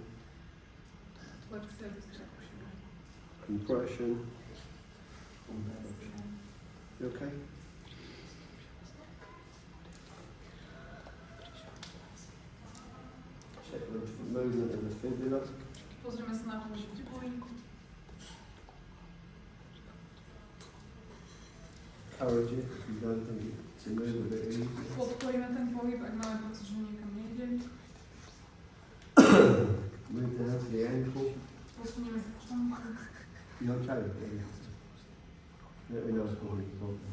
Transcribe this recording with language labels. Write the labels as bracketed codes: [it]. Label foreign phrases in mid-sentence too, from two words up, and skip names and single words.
[sk] flexia, distrakcia, [en] compression. [sk] kompresia. [en] You okay? Check the movement of the fibula. [sk] Pozrieme sa na pohyb fibuly. [en] Encourage it if you don't think it's a move a bit easy. [sk] Podporíme ten pohyb, ak máme pocit, že niekam nejde. [en] Move down to the ankle. [sk] Posunieme sa k článku. [en] You okay? Let me know if you're problem.